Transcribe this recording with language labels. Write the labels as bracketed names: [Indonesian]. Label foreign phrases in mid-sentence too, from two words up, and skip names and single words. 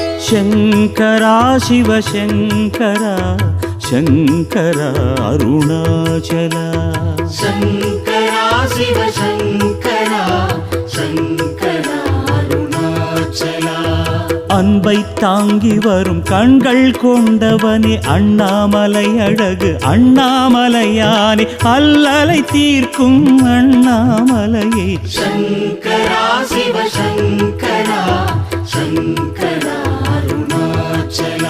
[Sanskrit] शङ्करा शिवशङ्करा शङ्करा अरुणाचला शङ्करा शिवशङ्करा शङ्करा अरुणाचला [Tamil] அன்பை தாங்கி வரும் கண்கள் கொண்டவனே அண்ணாமலை அழகு அண்ணாமலையானே அல்லலை தீர்க்கும் அண்ணாமலையே [Sanskrit] शङ्करा शिवशङ्करा शङ्करा अरुणाचला